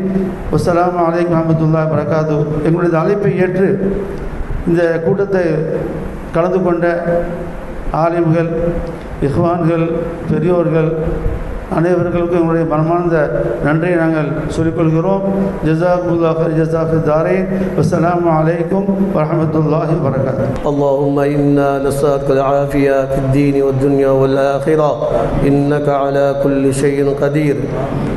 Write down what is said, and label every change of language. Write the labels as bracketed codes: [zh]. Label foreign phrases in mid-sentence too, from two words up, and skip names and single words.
[ar] والسلام عليكم ورحمة الله وبركاته. [ta] எங்களுடைய அழைப்பை ஏற்று இந்த கூட்டத்தை கலந்து கொண்ட ஆலிம்கள், இஹ்வான்கள், பெரியோர்கள் அனைவர்களுக்கும் எங்களுடைய மனமார்ந்த நன்றியை நாங்கள் சொல்லிக்கொள்கிறோம். [ar] جزاكم الله خير جزاء في الدارين. والسلام عليكم ورحمة الله وبركاته. اللهم إنا نسألك العافية في الدين والدنيا والآخرة إنك على كل شيء قدير.